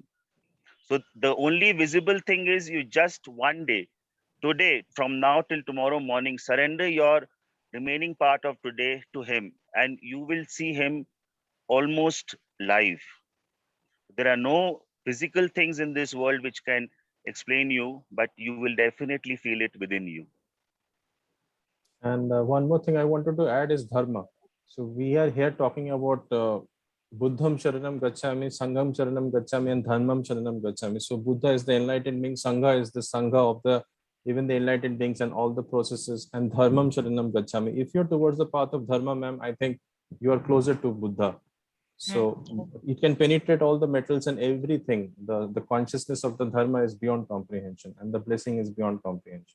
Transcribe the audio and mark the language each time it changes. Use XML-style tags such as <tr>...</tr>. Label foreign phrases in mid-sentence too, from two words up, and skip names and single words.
<en>So the only visible thing is you just one day, today, from now till tomorrow morning, surrender your remaining part of today to him, and you will see him almost live. There are no physical things in this world which can explain you, but you will definitely feel it within you. And one more thing I wanted to add is dharma. So we are here talking about</en> <pi>Buddham Sharanam Gacchami, Sangham Sharanam Gacchami, and Dharmam Sharanam Gacchami.</pi> <en>So Buddha is the enlightened being, Sangha is the Sangha of the even the enlightened beings and all the processes, and</en> <pi>Dharmam Sharanam Gacchami.</pi> <en>If you're towards the path of Dharma, ma'am, I think you are closer to Buddha. So it can penetrate all the metals and everything. The consciousness of the Dharma is beyond comprehension, and the blessing is beyond comprehension.</en>